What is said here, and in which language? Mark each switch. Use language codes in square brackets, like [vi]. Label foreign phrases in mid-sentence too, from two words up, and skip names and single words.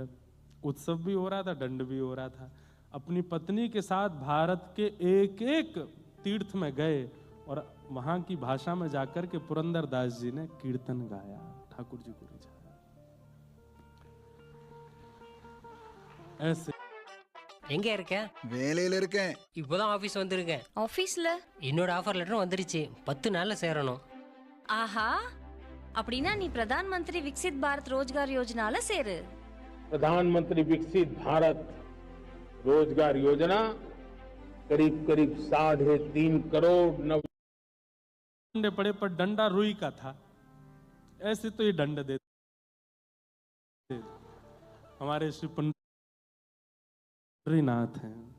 [hi] उत्सव भी हो रहा था, दंड भी हो रहा था। अपनी पत्नी के साथ भारत के एक एक तीर्थ में गए और वहां की भाषा में जाकर के पुरंदरदास जी ने कीर्तन गाया, ठाकुर जी को रिझाया। ऐसे [ta] எங்க இருக்க? வேலையில இருக்கேன். இப்போதான் ஆபீஸ் வந்திருக்கேன். ஆபீஸ்ல என்னோட [en] offer letter [ta] வந்துருச்சு, 10 நாள்ல சேரணும். ஆஹா, அப்படின்னா நீ பிரதான் மந்திரி விக்சித் பாரத் ரோஜ்கார் யோஜனால சேரு. [hi] प्रधानमंत्री विकसित भारत रोजगार योजना करीब करीब 3.5 करोड़ डंडे पड़े पर डंडा रुई का था, ऐसे तो ये दंड देते हमारे श्री पंडरीनाथ हैं।